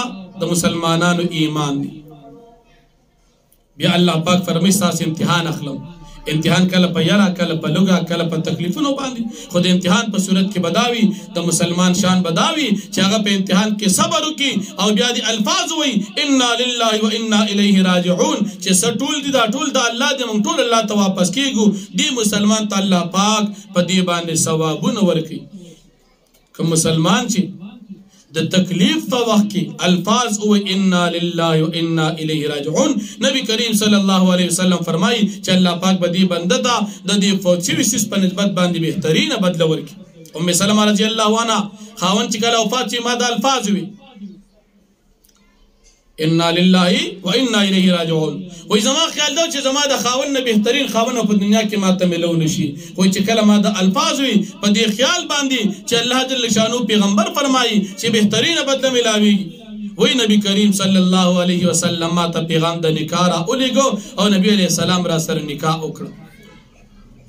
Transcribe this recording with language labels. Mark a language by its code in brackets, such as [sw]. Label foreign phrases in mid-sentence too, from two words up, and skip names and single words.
[ps] دا په د مسلمانانو ایمان دی. بیا الله پاک فرمایي ستاسو امتحان اخلم. امتحان کله په یاره، کله په لوګه، کله په تکلیفونو باندې، خو د امتحان په صورت کې بداوي د مسلمان شان بداوي چې هغه په امتحان کې صبر وکړي او بیا د الفاظ وایي [ar] انا لله و انا الیه راجعون، [ps] چې څه ټول دي دا ټول د الله دی، موږ ټول الله ته واپس کیږو. دی مسلمان ته الله پاک په دې باندې ثوابونه ورکوي. که مسلمان چې د تکلیف په وخت کې الفاظ او [ar] انا لله و انا الیه راجعون، [ps] نبی کریم [ar] صلی الله علیه وسلم [ps] فرمایي چې الله پاک به دې بنده ته د دې فوت شوي سیس په نسبت باندې بهترینه بدله ورکړي. ام سلمه [ar] رضی الله عنها [ps] خاوند چې کله وفات شي ما د الفاظ وي [ar] انا لله و انا الیه راجعون، [ps] وای زما خیال دا چې زما د خاوند نه بهترین خاوند په دنیا کې ماته ملو نشي. وای چې کله ما د الفاظ وي په دې خیال باندې چې الله جل شانو پیغمبر فرمایي چې بهترینه بدله ملاويږي. وای نبی کریم [ar] صلی الله علیه وسلم [ps] ما ته پیغام د نکاح را ولېږو او نبی [ar] علیہ السلام [ps] را سره نکاح وکړ.